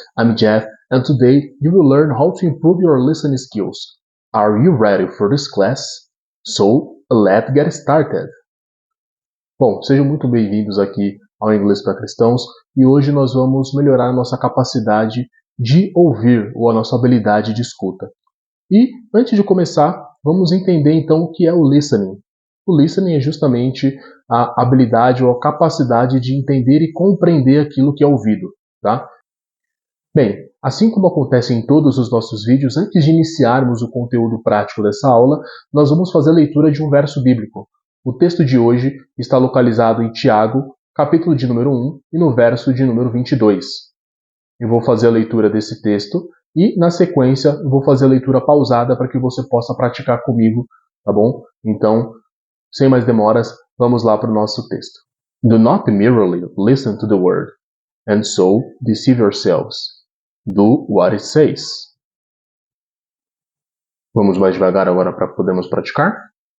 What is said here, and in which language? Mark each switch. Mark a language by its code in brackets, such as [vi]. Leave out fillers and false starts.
[en] I'm Jeff and today you will learn how to improve your listening skills. Are you ready for this class? So, let's get started. [pt] Bom, sejam muito bem-vindos aqui ao Inglês para Cristãos e hoje nós vamos melhorar a nossa capacidade de ouvir ou a nossa habilidade de escuta. E, antes de começar, vamos entender então o que é o listening. O listening é justamente a habilidade ou a capacidade de entender e compreender aquilo que é ouvido, tá? Bem, assim como acontece em todos os nossos vídeos, antes de iniciarmos o conteúdo prático dessa aula, nós vamos fazer a leitura de um verso bíblico. O texto de hoje está localizado em Tiago, capítulo de número 1 e no verso de número 22. Eu vou fazer a leitura desse texto e, na sequência, eu vou fazer a leitura pausada para que você possa praticar comigo, tá bom? Então, sem mais demoras, vamos lá para o nosso texto. [en] Do not merely listen to the word, and so deceive yourselves. Do what it says. [pt] Vamos mais devagar agora para podermos praticar?